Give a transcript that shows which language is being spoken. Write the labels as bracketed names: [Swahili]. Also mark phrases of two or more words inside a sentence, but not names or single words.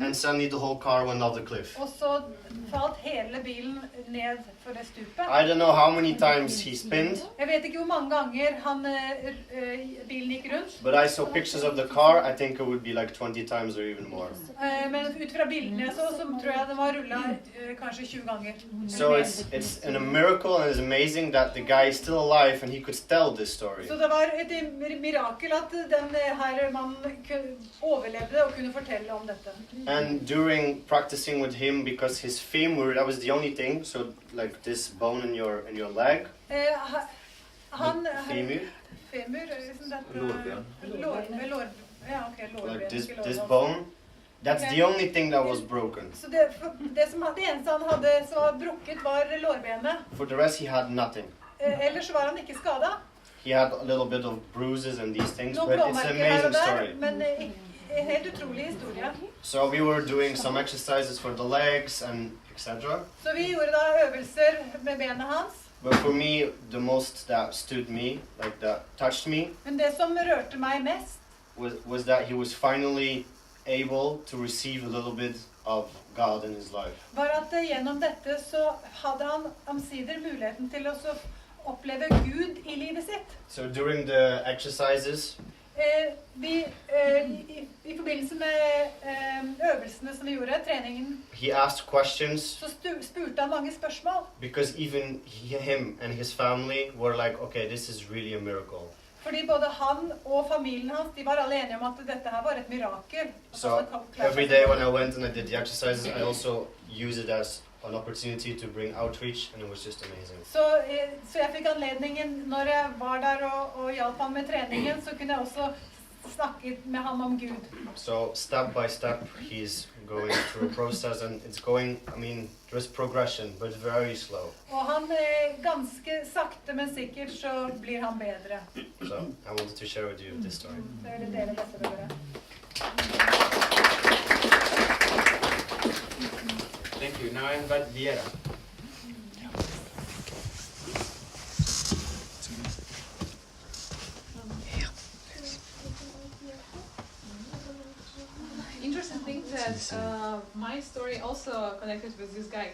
[English] and suddenly the whole car went off the cliff. [Norwegian] Og så falt hele bilen ned for det stupet. [English] I don't know how many times he spinned, [Norwegian] Jeg vet ikke hvor mange ganger bilen gikk rundt. [English] but I saw pictures of the car. I think it would be like 20 times or even more. [Norwegian] Men ut fra bildene jeg så tror jeg den var rullet kanskje 20 ganger. [English] So it's a miracle and it's amazing that the guy is still alive and he could tell this story. [Norwegian] Så det var et mirakel at den her mannen overlevde og kunne fortelle om dette. [English] And during practicing with him, because his femur, that was the only thing, so like this bone in your leg, [Norwegian] Han femur, femur [English] like this bone, that's the only thing that was broken. [Norwegian] Så det eneste han hadde som var brukket var lårbenet. [English] For the rest, he had nothing. [Norwegian] Ellers så var han ikke skadet. [English] He had a little bit of bruises and these things, [Norwegian] Noen [English] but it's an [Norwegian] blåmerker her [English] amazing [Norwegian] og der, [English] story. [Norwegian] men en helt utrolig historie. [English] So we were doing some exercises for the legs and etc. [Norwegian] Så vi gjorde da øvelser med benet hans. [English] But for me, the most that stood me, like that touched me, [Norwegian] Men det som rørte meg mest, [English] was that he was finally able to receive a little bit of God in his life. [Norwegian] var at gjennom dette så hadde han omsider muligheten til å oppleve Gud I livet sitt. [English] So during the exercises, [Norwegian] I forbindelse med øvelsene som vi gjorde, treningen, [English] he asked questions [Norwegian] så spurte han mange spørsmål. [English] because even him and his family were like, okay, this is really a miracle. [Norwegian] Fordi både han og familien hans, de var alle enige om at dette her var et mirakel. [English] So every day when I went and I did the exercises, I also used it as an opportunity to bring outreach, and it was just amazing. [Norwegian] Så jeg fikk anledningen, når jeg var der og hjalp ham med treningen, så kunne jeg også snakke med ham om Gud. [English] So step by step, he's going through a process, and it's going, I mean, there's progression, but very slow. [Norwegian] Og han, ganske sakte, men sikkert, så blir han bedre. [English] So I wanted to share with you this story. [Norwegian] Så jeg vil dele dette med dere. [English] Thank you. Now I invite Viera. Interesting thing that my story also connected with this guy.